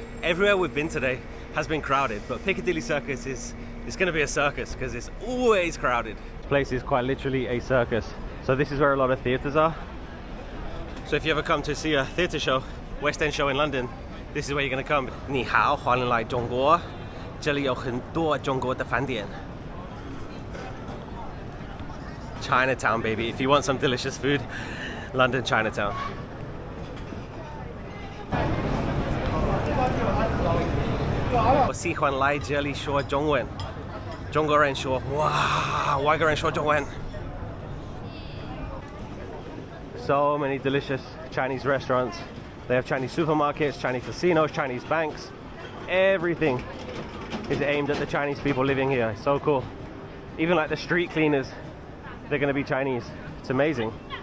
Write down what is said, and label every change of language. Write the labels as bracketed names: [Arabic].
[English] Everywhere we've been today has been crowded, but Piccadilly Circus is gonna be a circus because it's always crowded. This place is quite literally a circus. So this is where a lot of theatres are. So if you ever come to see a theatre show, West End show in London, this is where you're gonna come. [Chinese] 你好，欢迎来中国，这里有很多中国的饭店。 [English] Chinatown, baby. If you want some delicious food, London Chinatown. [Chinese] 我喜欢来这里说中文。中国人说哇，外国人说中文。 [English] So many delicious Chinese restaurants. They have Chinese supermarkets, Chinese casinos, Chinese banks. Everything is aimed at the Chinese people living here. It's so cool. Even like the street cleaners, they're going to be Chinese. It's amazing.